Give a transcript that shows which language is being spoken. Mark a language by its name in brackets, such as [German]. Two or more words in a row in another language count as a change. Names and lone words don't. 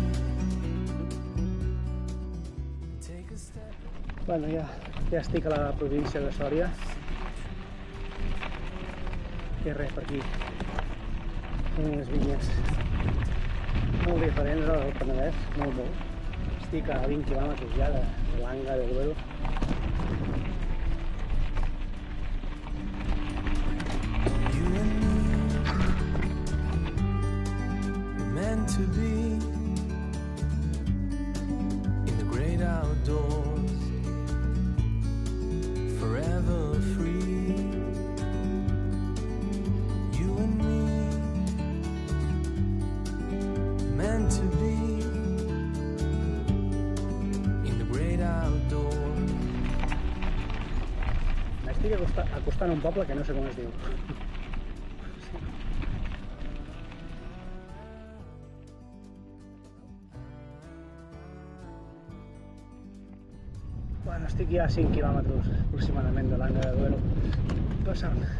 [Catalan] Bueno, ja estic a la província de Sòria. I res, per aquí. Unes vinyes molt diferents al Penedès, molt. Estic a 20 quilòmetres ja de Langa de Duero. [English] You and me meant to be in the great outdoors. Forever free, you and me, meant to be in the great outdoors. [Catalan] M'estic acostant a un poble que no sé com es diu. Bueno, estic ja a 5 quilòmetres aproximadament de Langa de Duero, passant.